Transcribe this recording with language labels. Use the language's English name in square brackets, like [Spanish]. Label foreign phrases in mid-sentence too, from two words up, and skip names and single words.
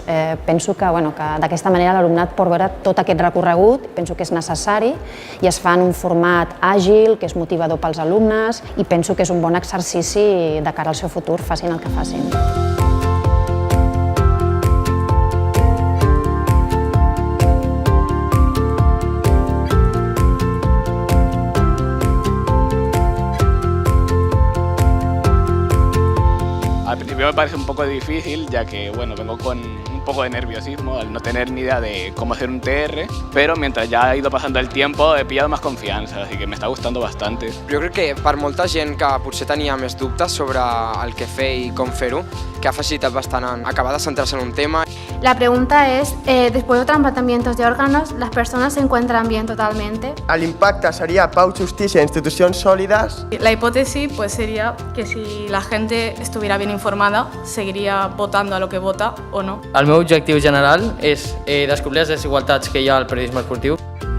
[Catalan] Penso que d'aquesta manera l'alumnat pot veure tot aquest recorregut, penso que és necessari i es fa en un format àgil, que és motivador pels alumnes i penso que és un bon exercici de cara al seu futur, facin el que facin. [Spanish] Al principio me parece un poco difícil, ya que vengo con un poco de nerviosismo al no tener ni idea de cómo hacer un TR, pero mientras ya ha ido pasando el tiempo he pillado más confianza, así que me está gustando bastante. [Catalan] Jo crec que per molta gent que potser tenia més dubtes sobre el que fer i com fer-ho, que ha facilitat bastant en acabar de centrar-se en un tema. [Spanish] La pregunta es, después de trasplanamientos de órganos, ¿las personas se encuentran bien totalmente? [Catalan] El impacte seria pau, justícia, institucions sòlides. [Spanish] La hipótesis sería que si la gente estuviera bien informada, seguiría votando a lo que vota o no. [Catalan] El meu objectiu general és descobrir les desigualtats que hi ha al periodisme esportiu.